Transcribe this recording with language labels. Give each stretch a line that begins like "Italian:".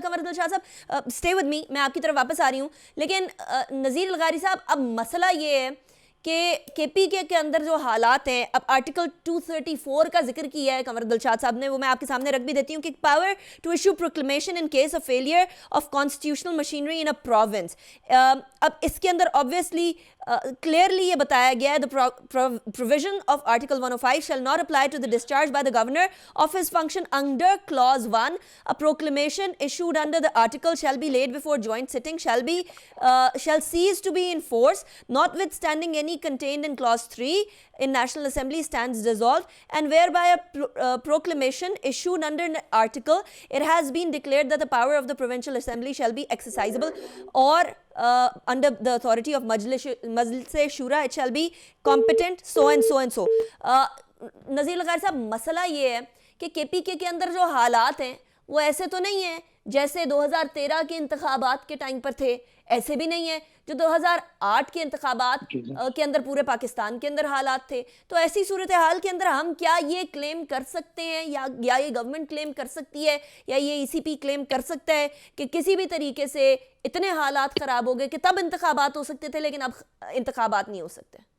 Urdu: قمر دل شاہ صاحب
English: stay with me,
Urdu: میں آپ کی طرف واپس آ رہی ہوں. لیکن نذیر الغاری صاحب, اب مسئلہ یہ ہے کہ کے پی کے اندر جو حالات ہیں, اب آرٹیکل 234 کا ذکر کیا ہے قمر دلشاد صاحب نے, وہ میں آپ کے سامنے رکھ بھی دیتی ہوں کہ
English: Power to issue proclamation in case of failure of constitutional machinery in a province.
Urdu: اب اس کے اندر
English: obviously clearly
Urdu: یہ بتایا گیا ہے,
English: the provision of article 105 shall not apply to the discharge by the governor of his function under clause 1. A proclamation issued under the article shall be laid before joint sitting shall cease to be in force, notwithstanding any contained in clause 3 in National Assembly stands dissolved, and whereby a proclamation issued under an article it has been declared that the power of the provincial assembly shall be exercisable or under the authority of Majlis Shura it shall be competent, so and so and so.
Urdu: Nazir الغاری صاحب, مسئلہ یہ ہے کہ کے پی کے اندر جو حالات ہیں وہ ایسے تو نہیں ہیں جیسے 2013 کے انتخابات کے ٹائم پر تھے, ایسے بھی نہیں ہیں جو 2008 کے انتخابات کے اندر پورے پاکستان کے اندر حالات تھے. تو ایسی صورتحال کے اندر ہم کیا یہ کلیم کر سکتے ہیں یا یہ گورنمنٹ کلیم کر سکتی ہے یا یہ ای سی پی کلیم کر سکتا ہے کہ کسی بھی طریقے سے اتنے حالات خراب ہو گئے کہ تب انتخابات ہو سکتے تھے لیکن اب انتخابات نہیں ہو سکتے؟